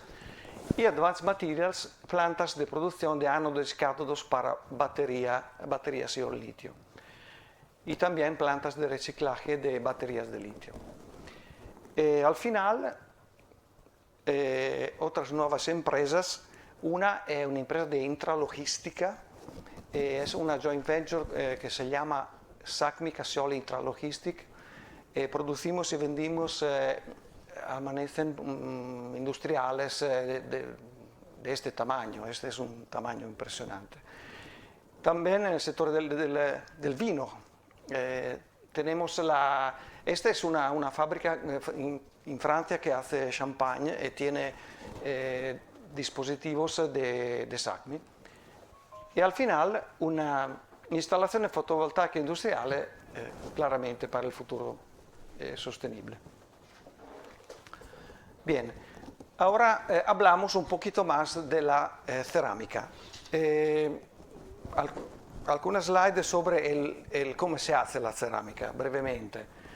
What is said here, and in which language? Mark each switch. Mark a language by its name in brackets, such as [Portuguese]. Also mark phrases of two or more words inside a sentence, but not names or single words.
[Spanish] Y Advanced Materials, plantas de producción de ánodos y cátodos para baterías ion litio. Y también plantas de reciclaje de baterías de litio. Al final, otras nuevas empresas. [Italian] Una è un'impresa di intralogistica, [Spanish] es una [English] joint venture [Spanish] que se llama SACMI Cassioli Intralogistic. Producimos y vendimos almacenes industriales de este tamaño. Este es un tamaño impresionante. También en el sector del vino. Tenemos esta es una fábrica en Francia que hace champagne y tiene dispositivos de SACMI. [Italian] E al final una installazione fotovoltaica industriale [Spanish] claramente para el futuro sostenible. Bien, ahora hablamos un poquito más de la cerámica. Algunas slides sobre cómo se hace la cerámica, brevemente.